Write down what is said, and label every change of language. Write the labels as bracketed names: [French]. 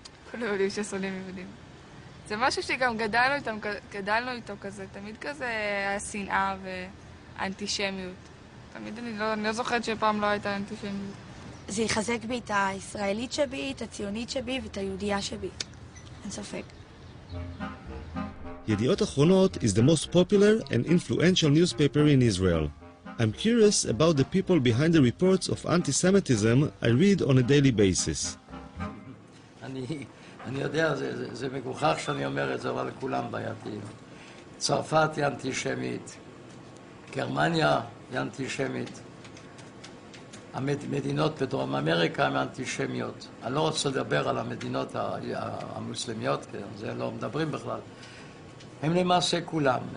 [Hebrew] כולם יודעים ששונאים יהודים. זה משהו שגם גדלנו איתו כזה, תמיד כזה השנאה והאנטישמיות. תמיד אני לא זוכרת שפעם לא הייתה אנטישמיות. זה יחזק בי את הישראלית שבי, את הציונית שבי ואת היהודייה שבי. אין ספק. [English] Yediot Achronot is the most popular and influential newspaper in Israel. I'm curious about the people behind the reports of anti-Semitism I read on a daily basis. [Hebrew] אני יודע, זה מגוחך שאני אומר את זה, אבל לכולם בעייתיים. צרפת היא אנטישמית, גרמניה היא אנטישמית, המדינות בדרום אמריקה הן אנטישמיות. אני לא רוצה לדבר על המדינות המוסלמיות, זה לא מדברים בכלל. הם למעשה כולם.